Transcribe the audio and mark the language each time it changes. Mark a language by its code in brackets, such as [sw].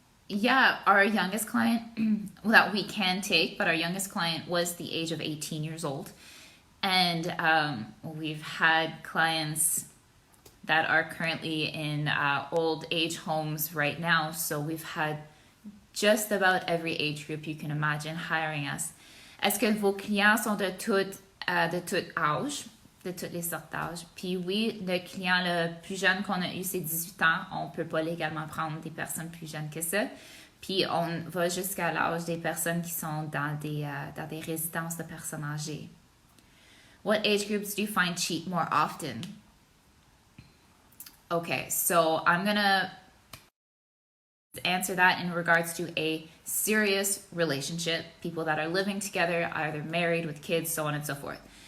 [en] Yeah, our youngest client that we can take, but our youngest client was the age of 18 years old. And we've had clients that are currently in old age homes right now. So we've had just about every age group you can imagine hiring us. [fr] Est-ce que vos clients sont de tout âge, de toutes les sortes d'âge? Puis oui, le client le plus jeune qu'on a eu, c'est 18 ans. On peut pas légalement prendre des personnes plus jeunes que ça. Puis on va jusqu'à l'âge des personnes qui sont dans des résidences de personnes âgées. [en] What age groups do you find cheat more often? Okay, so I'm gonna answer that in regards to a serious relationship, people that are living together, either married with kids, so on and so forth.